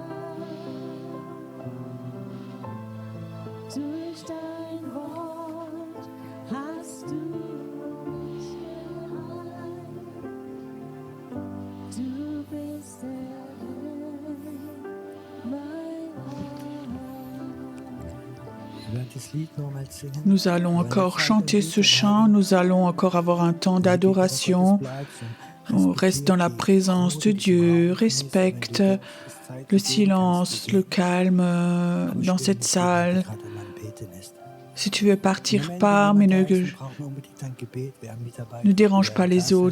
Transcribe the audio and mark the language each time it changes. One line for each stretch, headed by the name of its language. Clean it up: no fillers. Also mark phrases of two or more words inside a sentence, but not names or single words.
German: Durch dein Wort hast du mich geheilt. Du bist der Herr, mein Gott.
French: Nous allons encore chanter ce chant, nous allons encore avoir un temps d'adoration. On reste dans la présence de Dieu, respecte le silence, le calme dans cette salle. Si tu veux partir, pars, mais ne dérange pas les autres.